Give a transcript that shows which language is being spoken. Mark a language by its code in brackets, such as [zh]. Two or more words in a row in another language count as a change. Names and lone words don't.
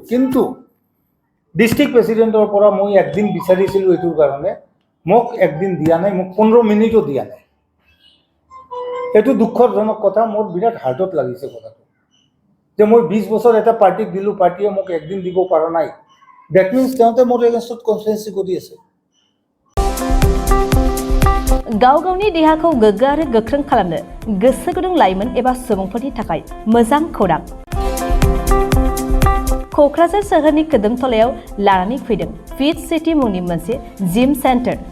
[as] কিন্তু [en] district president [as] পৰা মই একদিন বিচাৰিছিলোঁ এইটোৰ কাৰণে, মোক একদিন দিয়া নাই, মোক 15 মিনিটো দিয়া নাই। এইটো দুখজনক কথা, মোৰ বিৰাট হাৰ্টত লাগিছে কথাটো, যে মই 20 বছৰ এটা পাৰ্টিক দিলোঁ, পাৰ্টিয়ে মোক একদিন দিব পৰা নাই। [en] that means [as] তেওঁতে মোৰ এগেইনষ্টত কনস্পিৰেচি কৰি আছে। [brx] गाव गावनि देहाखौ गोग्गो आरो गोख्रों खालामनो गोसो गुदुं लाइमोन एबा सुबुंफोरनि थाखाय मोजां खौरां। क'क्राझार सोहोरनि खोदोमथलायाव लानानै फैदों फिट सिटी मुंनि मोनसे [en] gym center.